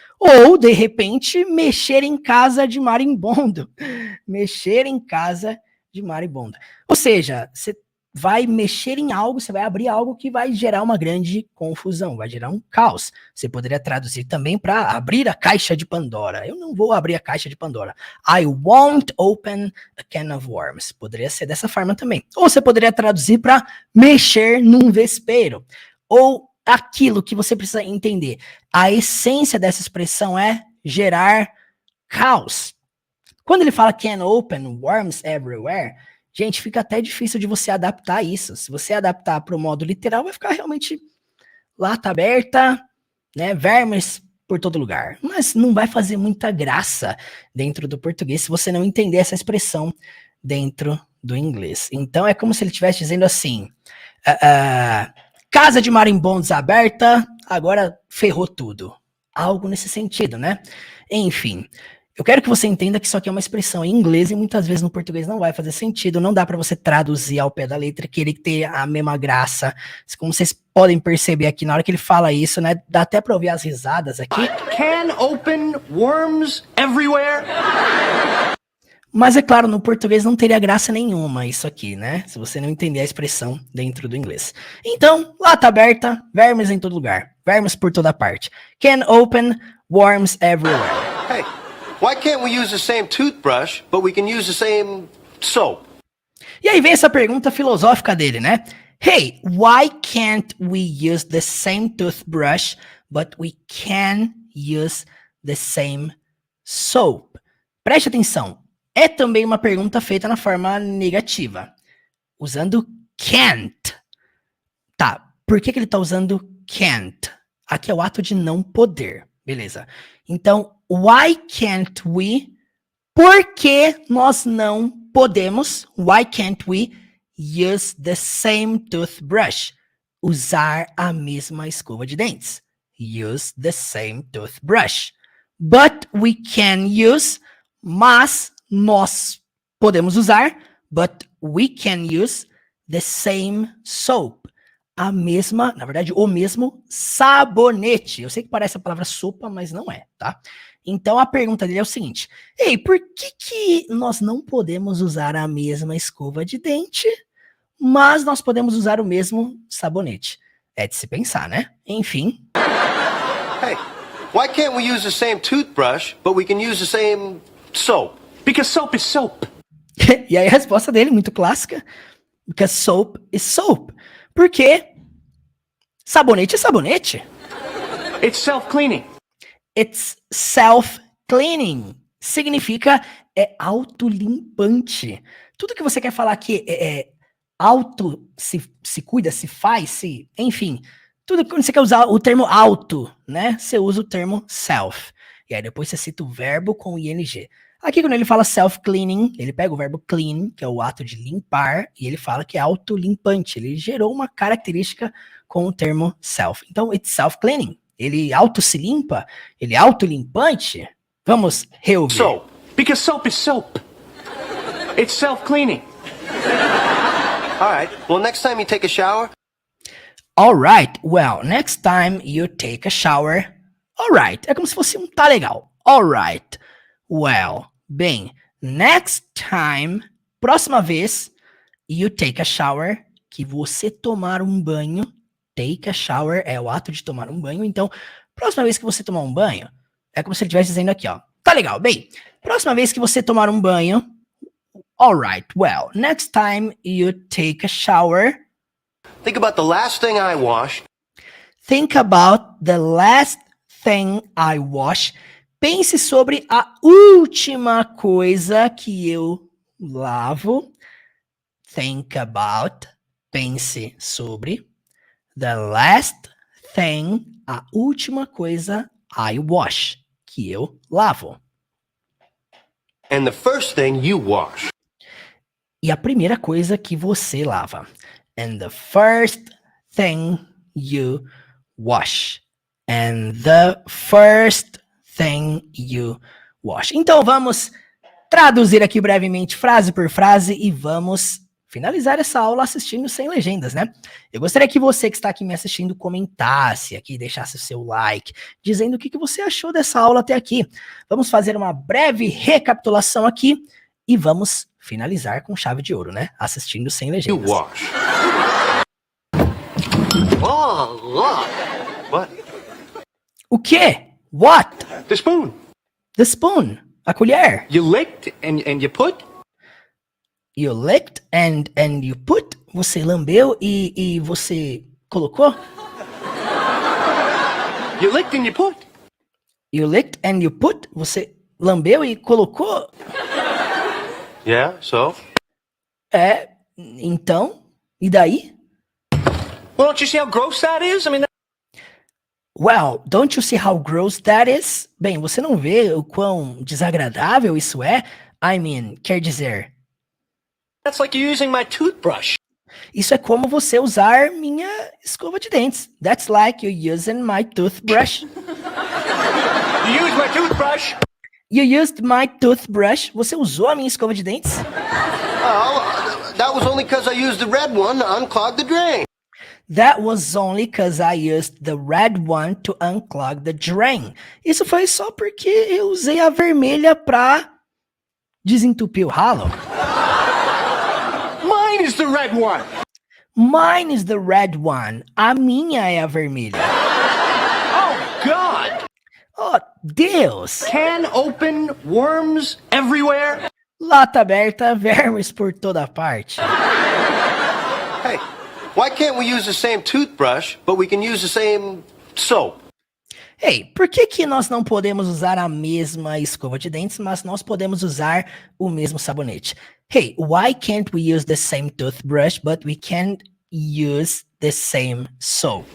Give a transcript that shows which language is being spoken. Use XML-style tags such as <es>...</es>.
<pt>Ou, de repente, mexer em casa de marimbondo. Mexer em casa de marimbondo. Ou seja, você vai mexer em algo, você vai abrir algo que vai gerar uma grande confusão, vai gerar um caos. Você poderia traduzir também para abrir a caixa de Pandora. Eu não vou abrir a caixa de Pandora.</pt> <en>I won't open a can of worms.</en> <pt>Poderia ser dessa forma também. Ou você poderia traduzir para mexer num vespeiro. Ou aquilo que você precisa entender. A essência dessa expressão é gerar caos. Quando ele fala</pt> <en>can open worms everywhere,</en> <pt>gente, fica até difícil de você adaptar isso. Se você adaptar para o modo literal, vai ficar realmente lata aberta, né, vermes por todo lugar. Mas não vai fazer muita graça dentro do português se você não entender essa expressão dentro do inglês. Então é como se ele estivesse dizendo assim, casa de marimbondos aberta, agora ferrou tudo. Algo nesse sentido, né? Enfim, eu quero que você entenda que isso aqui é uma expressão em inglês e muitas vezes no português não vai fazer sentido, não dá para você traduzir ao pé da letra, querer ter a mesma graça. Como vocês podem perceber aqui, na hora que ele fala isso, né, dá até para ouvir as risadas aqui.</pt> <en>Can open worms everywhere?</en> <pt>Mas é claro, no português não teria graça nenhuma isso aqui, né? Se você não entender a expressão dentro do inglês. Então, lata aberta, vermes em todo lugar. Vermes por toda parte.</pt> <en>Can open worms everywhere. Hey, why can't we use the same toothbrush, but we can use the same soap?</en> <pt>E aí vem essa pergunta filosófica dele, né?</pt> <en>Hey, why can't we use the same toothbrush, but we can use the same soap?</en> <pt>Preste atenção. É também uma pergunta feita na forma negativa, usando can't. Tá, por que ele tá usando can't? Aqui é o ato de não poder, beleza. Então,</pt> <en>why can't we?</en> <pt>Por que nós não podemos?</pt> <en>Why can't we use the same toothbrush?</en> <pt>Usar a mesma escova de dentes.</pt> <en>Use the same toothbrush. But we can use,</en> <pt>mas nós podemos usar,</pt> <en>but we can use the same soap.</en> <pt>A mesma, na verdade, o mesmo sabonete. Eu sei que parece a palavra sopa, mas não é, tá? Então a pergunta dele é o seguinte: ei, por que nós não podemos usar a mesma escova de dente, mas nós podemos usar o mesmo sabonete? É de se pensar, né? Enfim.</pt> <en>Hey, why can't we use the same toothbrush, but we can use the same soap? Because soap is soap.</en> <pt>E aí a resposta dele, muito clássica,</pt> <en>because soap is soap.</en> <pt>Porque sabonete é sabonete.</pt> <en>It's self-cleaning.</en> <pt>It's self-cleaning. Significa autolimpante. Tudo que você quer falar aqui é auto, se cuida, se faz, enfim. Tudo que você quer usar o termo auto, né? Você usa o termo self. E aí depois você cita o verbo com ing. Aqui, quando ele fala self-cleaning, ele pega o verbo clean, que é o ato de limpar, e ele fala que é autolimpante. Ele gerou uma característica com o termo self.</pt> <en>Então, it's self-cleaning.</en> <pt>Ele auto se limpa? Ele é autolimpante? Vamos reouvir.</pt> <en>Soap. Because soap is soap. It's self-cleaning. All right, well, next time you take a shower, All right, well, next time you take a shower. All right,</en> <pt>é como se fosse um tá legal.</pt> <en>All right, well,</en> <pt>bem,</pt> <en>next time,</en> <pt>próxima vez,</pt> <en>you take a shower,</en> <pt>que você tomar um banho.</pt> <en>Take a shower</en> <pt>é o ato de tomar um banho. Então, próxima vez que você tomar um banho, é como se ele estivesse dizendo aqui, ó. Tá legal, bem, próxima vez que você tomar um banho,</pt> <en>all right, well, next time you take a shower. think about the last thing I washed Think about the last thing I wash.</en> <pt>Pense sobre a última coisa que eu lavo.</pt> <en>Think about,</en> <pt>pense sobre,</pt> <en>the last thing,</en> <pt>a última coisa</pt> <en>I wash,</en> <pt>que eu lavo.</pt> <en>And the first thing you wash.</en> <pt>E a primeira coisa que você lava.</pt> <en>And the first thing you wash. And the first thing you wash.</en> <pt>Então vamos traduzir aqui brevemente, frase por frase, e vamos finalizar essa aula assistindo sem legendas, né? Eu gostaria que você que está aqui me assistindo comentasse aqui, deixasse o seu like, dizendo o que você achou dessa aula até aqui. Vamos fazer uma breve recapitulação aqui e vamos finalizar com chave de ouro, né? Assistindo sem legendas.</pt> <en>You wash. Oh, look. What?</en> <pt>O quê?</pt> <en>What? The spoon. The spoon.</en> <pt>A colher.</pt> <en>You licked and you put? You licked and you put.</en> <pt>Você lambeu e você colocou?</pt> <en>You licked and you put? You licked and you put.</en> <pt>Você lambeu e colocou?</pt> <en>Yeah, so?</en> <pt>Então, e daí?</pt> <en>Well, don't you see how gross that is? I mean, Well, don't you see how gross that is?</en> <pt>Bem, você não vê o quão desagradável isso é?</pt> <en>I mean,</en> <pt>quer dizer,</pt> <en>that's like you using my toothbrush.</en> <pt>isso é como você usar minha escova de dentes.</pt> <en>That's like you using my toothbrush. You used my toothbrush. You used my toothbrush.</en> <pt>Você usou a minha escova de dentes?</pt> <en>Oh, that was only because I used the red one to unclog the drain. That was only because I used the red one to unclog the drain.</en> <pt>Isso foi só porque eu usei a vermelha pra desentupir o ralo.</pt> <en>Mine is the red one. Mine is the red one.</en> <pt>A minha é a vermelha.</pt> <en>Oh, God.</en> <pt>Oh, Deus!</pt> <en>Can open, worms everywhere.</en> <pt>Lata aberta, vermes por toda parte.</pt> <en>Hey, why can't we use the same toothbrush, but we can use the same soap?</en> <pt>Ei, por que nós não podemos usar a mesma escova de dentes, mas nós podemos usar o mesmo sabonete?</pt> <en>Hey, why can't we use the same toothbrush, but we can't use the same soap?</en>